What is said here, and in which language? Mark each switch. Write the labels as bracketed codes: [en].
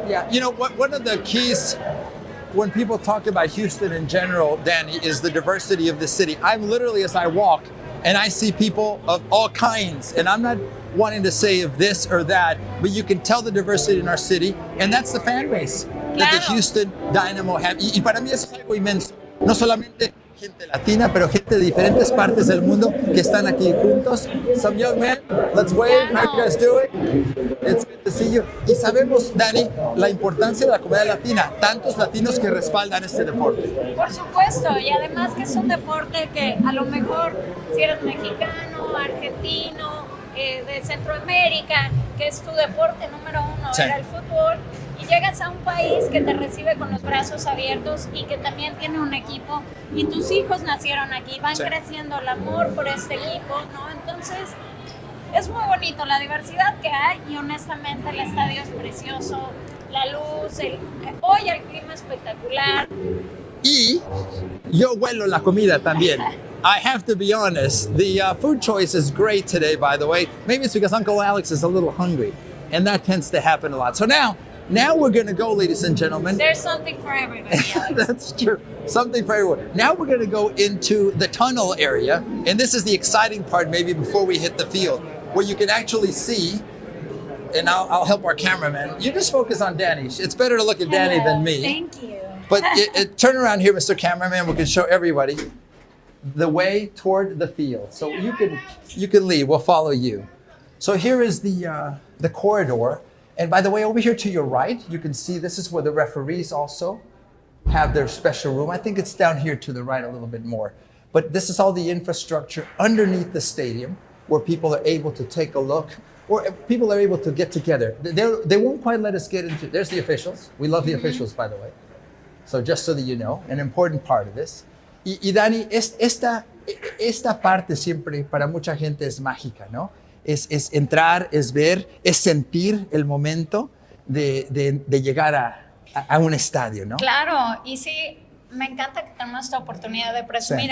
[en] Yeah, one of the keys when people talk about Houston in general, Danny, is the diversity of the city. I'm literally, as I walk, and I see people of all kinds, and I'm not wanting to say of this or that, but you can tell the diversity in our city, and that's the fan base that the Houston Dynamo have. [es] Y para mí eso es algo inmenso. No solamente gente latina, pero gente de diferentes partes del mundo que están aquí juntos. Some young men, let's wave. [en] How you guys doing? It's good to see you. [es] Y sabemos, Dani, la importancia de la comunidad latina, tantos latinos que respaldan este deporte. Por supuesto, y además que es un deporte que a lo mejor si eres mexicano, argentino, de Centroamérica, que es tu deporte número uno, sí, era el fútbol, y llegas a un país que te recibe con los brazos abiertos y que también tiene un equipo, y tus hijos nacieron aquí, van sí, creciendo el amor por este equipo, ¿no? Entonces, es muy bonito la diversidad que hay y honestamente el estadio es precioso, la luz, hoy el clima espectacular. Y yo huelo la comida también. [en] I have to be honest, the food choice is great today, by the way. Maybe it's because Uncle Alex is a little hungry, and that tends to happen a lot. So now we're going to go, ladies and gentlemen. There's something for everybody, Alex. That's true. Something for everyone. Now we're going to go into the tunnel area, and this is the exciting part maybe before we hit the field, where you can actually see, and I'll help our cameraman. You just focus on Danny. It's better to look at Danny than me. Thank you. But turn around here, Mr. Cameraman. We can show everybody the way toward the field. So you can lead. We'll follow you. So here is the corridor. And by the way, over here to your right, you can see this is where the referees also have their special room. I think it's down here to the right a little bit more. But this is all the infrastructure underneath the stadium where people are able to take a look, or people are able to get together. They won't quite let us get into. There's the officials. We love the officials, by the way. So just so that you know, an important part of this. [es] Y Dani, esta parte siempre para mucha gente es mágica, ¿no? Es entrar, es ver, es sentir el momento de llegar a un estadio, ¿no? Claro, y sí, me encanta que tenemos esta oportunidad de presumir. Sí.